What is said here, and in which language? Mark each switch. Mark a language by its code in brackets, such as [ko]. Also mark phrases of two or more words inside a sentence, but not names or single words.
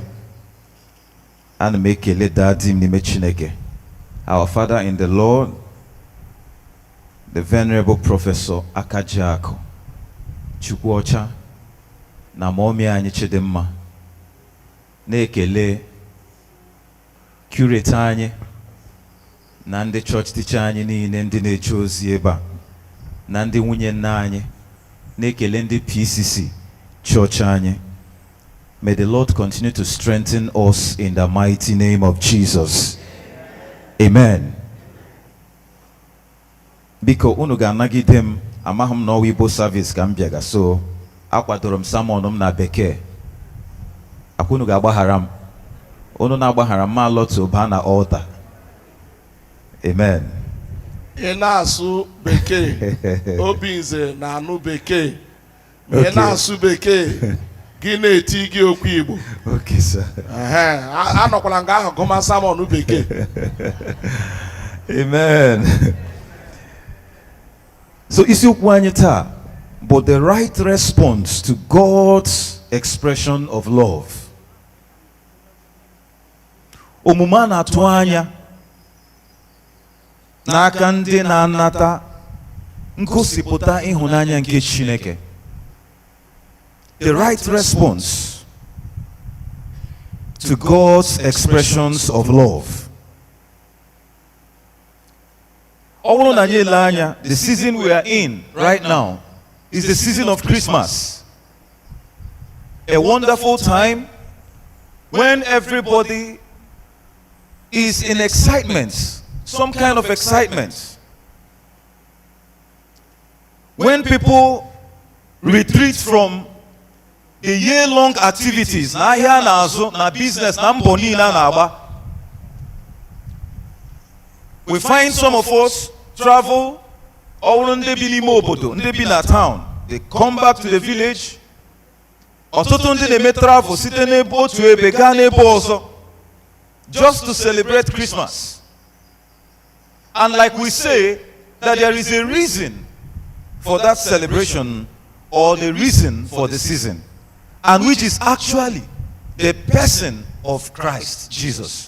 [ig] Ana m ekele Daddy m n'ime Chineke, [en] our Father in the Lord, the Venerable Professor Akajiako Chukwuocha, [ig] na Mommy anyị Chidimma. Na-ekele curate anyị na ndị [en] church teacher [ig] anyị niile ndị na-eche ozi ebe a, na ndị nwunye nna anyị. Na-ekele ndị PCC church anyị. [en] May the Lord continue to strengthen us in the mighty name of Jesus. Amen. [ig] Biko unu ga-anagide m, amaghị m na ọwa Igbo service ka m bịaga, so akwadoro m sermon m na bekee. Akwa unu ga-agbaghara m. Unu na-agbaghara m, ma lọtụ baa na altar. Amen. Ị na-asụ bekee, Obinze na-anụ bekee. Ị na-asụ bekee, gị na-eti gị okwu Igbo. [en] Okay, sir. [ig] Anọkwala nga ahụ gụma sermon bekee. [en] Amen. So [ig] isiokwu anyị taa bụ [en] the right response to God's expression of love. [ig] Omume a na-atụ anya n'aka ndị na-anata ngosipụta ịhụnanya nke Chineke. [en] The right response to God's expressions of love. The season we are in right now is the season of Christmas. A wonderful time when everybody is in excitement, some kind of excitement. When people retreat from the year-long activities, [ig] na ahịa na-azụ, na business, na mbọ niile na-agba, [en] we find some of us travel, all [ig] ndị bi n'ime obodo, ndị bi na [en] town, they come back to the village. [ig] Ọtụtụ ndị na-eme travel site n'ebe otu ebe gaa n'ebe ọzọ, [en] just to celebrate Christmas. And like we say, that there is a reason for that celebration, or the reason for the season, and which is actually the person of Christ Jesus.